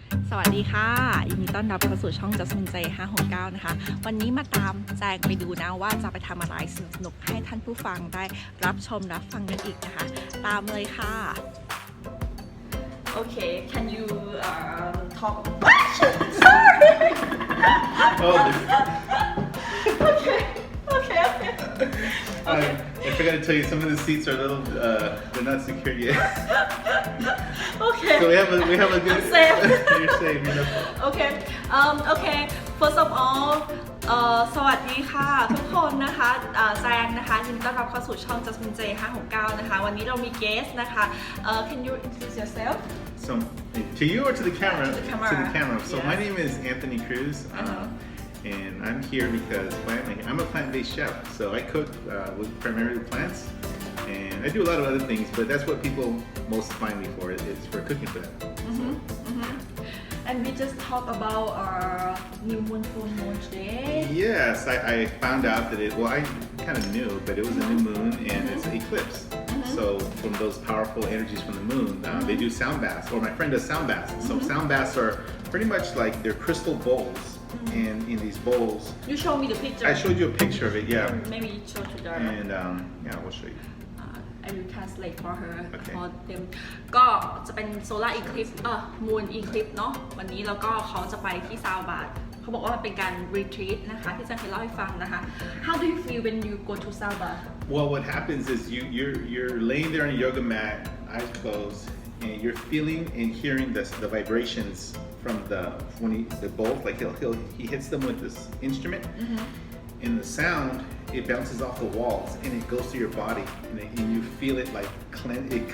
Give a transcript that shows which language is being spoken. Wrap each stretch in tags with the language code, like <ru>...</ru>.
<th>สวัสดีค่ะยินดีต้อนรับเข้าสู่ช่องจัสมินใจ569นะคะวันนี้มาตามแจงไปดูนะว่าจะไปทำอะไรสนุกๆให้ท่านผู้ฟังได้รับชมรับฟังกันอีกนะคะตามเลยค่ะ</th> <en>Okay can you talk sorry okay I forgot to tell you, some of the seats are a little, they're not secure yet. Okay. So we have a good. I'm safe. You're safe. You're not. Okay. First of all</en> <th>สวัสดีค่ะทุกคนนะคะแจงนะคะยินดีต้อนรับเข้าสู่ช่องจัสมินใจ569นะคะวันนี้เรามีเกสนะคะ</th> <en>Can you introduce yourself? So to you or to the camera? To the camera. To the camera. So Yeah. my name is Anthony Cruz. And I'm here because I'm a plant-based chef, so I cook with primarily plants, and I do a lot of other things, but that's what people most find me for. It's for cooking for them. And we just talked about our new moon full moon today. Yes, I found out that I kind of knew, but it was a new moon and it's an eclipse. So from those powerful energies from the moon, they do sound baths, or my friend does sound baths. So sound baths are pretty much like they're crystal bowls. And in these bowls, You show me the picture. I showed you a picture of it, yeah. Maybe show to the. And yeah, we'll show you. I will translate for her Okay. for them</en> <th>ก็จะเป็นโซลาร์อีคลิปมูนอีคลิปเนาะวันนี้แล้วก็เขาจะไปที่ซาวบาร์เขาบอกว่ามันเป็นการรีทรีตนะคะที่จะเคยเล่าให้ฟังนะคะ</th> <en>How do you feel when you go to</en> <th>ซาวบาร์</th> <en>Well, what happens is you're laying there on a yoga mat, eyes closed, and you're feeling and hearing the vibrations from the bowl. Like he hits them with this instrument, and the sound it bounces off the walls and it goes through your body, and you feel it like cleanse.</en>